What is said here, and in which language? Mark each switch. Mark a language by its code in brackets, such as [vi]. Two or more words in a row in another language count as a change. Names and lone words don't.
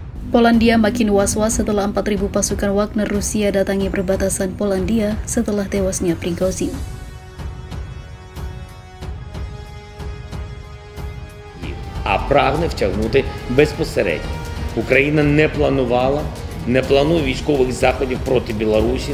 [id] Polandia makin was-was setelah 4.000 pasukan Wagner Rusia datangi perbatasan Polandia setelah tewasnya Prigozhin. [uk] А прагне втягнути безпосередньо. Україна не планує військових заходів проти Білорусі.